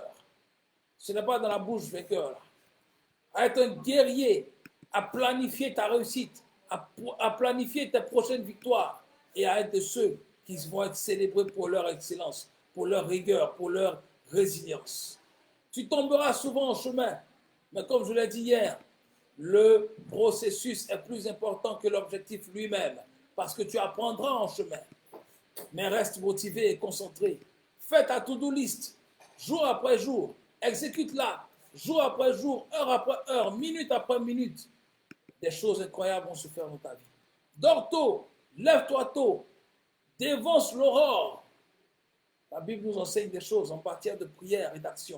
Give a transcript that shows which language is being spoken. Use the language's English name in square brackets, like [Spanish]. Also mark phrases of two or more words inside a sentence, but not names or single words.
[French] Ce n'est pas dans la bouche vainqueur, là. À être un guerrier, à planifier ta réussite, à planifier tes prochaines victoires et à être de ceux qui vont être célébrés pour leur excellence, pour leur rigueur, pour leur résilience. Tu tomberas souvent en chemin, mais comme je l'ai dit hier, le processus est plus important que l'objectif lui-même parce que tu apprendras en chemin. Mais reste motivé et concentré. Fais ta [English] to-do list, [French] jour après jour, exécute-la, jour après jour, heure après heure, minute après minute. Des choses incroyables vont se faire dans ta vie. Dors tôt, lève-toi tôt, dévance l'aurore. La Bible nous enseigne des choses en matière de prière et d'action.